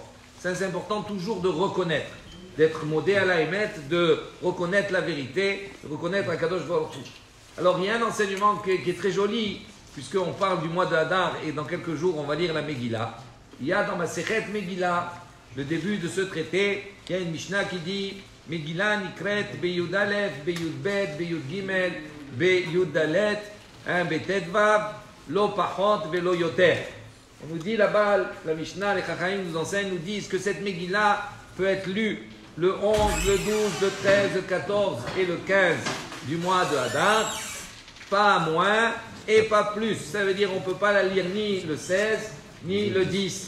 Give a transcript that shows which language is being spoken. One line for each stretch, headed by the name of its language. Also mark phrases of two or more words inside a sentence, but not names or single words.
French: C'est important toujours de reconnaître, d'être modé à la émette, de reconnaître la vérité, de reconnaître Akadosh Baruch Hu. Alors il y a un enseignement qui est très joli, puisqu'on parle du mois de Hadar, et dans quelques jours on va lire la Megillah. Il y a dans ma Sechet Megillah, le début de ce traité, il y a une Mishnah qui dit
Hebrew: מגילה נקרית ביוד אלף, ביוד בית, ביוד גימל, ביוד דלת, בטו דוו, לא פחות ולא יותר.
French: On nous dit là-bas, la Mishnah, les Chachamim nous enseignent, nous disent que cette Megillah peut être lue le 11, le 12, le 13, le 14 et le 15 du mois de Hadar, pas moins et pas plus. Ça veut dire qu'on ne peut pas la lire ni le 16, ni le 10.